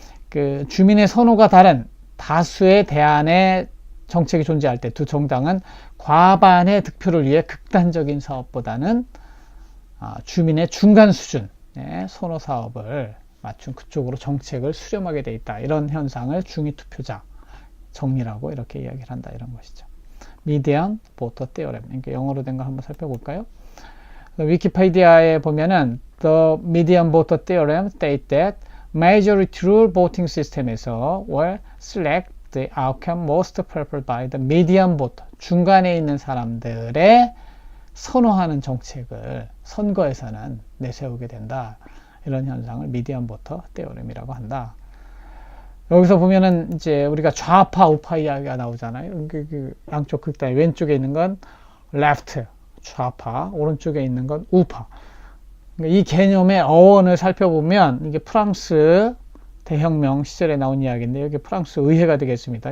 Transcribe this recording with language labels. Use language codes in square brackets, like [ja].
[ko] 그 주민의 선호가 다른 다수의 대안의 정책이 존재할 때 두 정당은 과반의 득표를 위해 극단적인 사업보다는 주민의 중간 수준의 선호 사업을 맞춘 그쪽으로 정책을 수렴하게 돼 있다, 이런 현상을 중위 투표자 정리라고 이렇게 이야기를 한다, 이런 것이죠. 미디안 보터 테오렘, 그러니까 영어로 된 거 한번 살펴볼까요? 위키피디아에 보면은 [en] The median voter theorem state that majority rule voting system에서 will select the outcome most preferred by the median voter, [ko] 중간에 있는 사람들의 선호하는 정책을 선거에서는 내세우게 된다, 이런 현상을 미디안 보터 테오렘이라고 한다. 여기서 보면은 이제 우리가 좌파 우파 이야기가 나오잖아요. 그 양쪽 극단, 왼쪽에 있는 건 left 좌파, 오른쪽에 있는 건 우파. 그러니까 이 개념의 어원을 살펴보면 이게 프랑스 대혁명 시절에 나온 이야기인데, 여기 프랑스 의회가 되겠습니다.